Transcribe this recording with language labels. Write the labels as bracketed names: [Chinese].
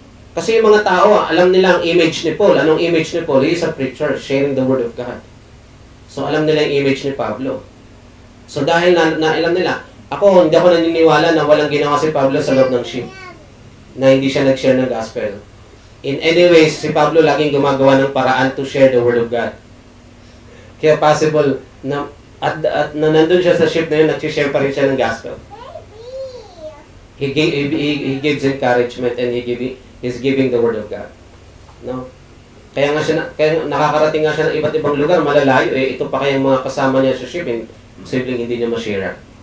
[Filipino] Kasi yung mga tao, alam nila ang image ni Paul. Anong image ni Paul? [English] He is a preacher, sharing the word of God. [Filipino] So, alam nila yung image ni Pablo. So, dahil na alam nila, hindi ako naniniwala na walang ginawa si Pablo sa loob ng ship. Na hindi siya nag-share ng gospel. [English] In any ways, [Filipino] si Pablo laging gumagawa ng paraan [English] to share the word of God. [Filipino] Kaya possible na at na nandun siya sa ship na yun, nag-share pa rin siya ng gospel. [English] He gives encouragement and he's giving the word of God. No? [Filipino] Kaya nakakarating nga siya ng iba't ibang lugar, malalayo, ito pa kayang mga kasama niya sa ship, simpleng hindi niya ma-share.